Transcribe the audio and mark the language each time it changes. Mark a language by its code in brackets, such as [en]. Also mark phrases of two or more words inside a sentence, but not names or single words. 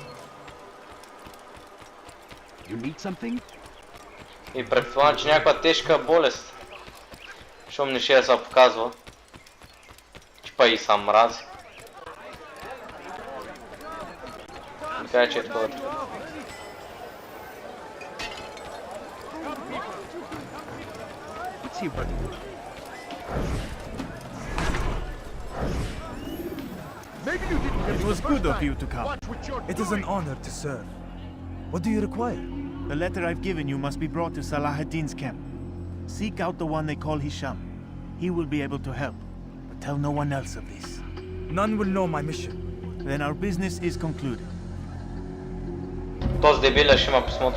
[bg] И предполагам, че някаква тежка болест. Щом не ще се показва. Че па и са мрази. Така че е такова. [en] It was good of you to come. It is an honor to serve. What do you require? The letter I've given you must be brought to Salah ad-Din's camp. Seek out the one they call Hisham. He will be able to help. But tell no one else of this. None will know my mission. Then our business is concluded. [bg] Този дебиля ще има писмото.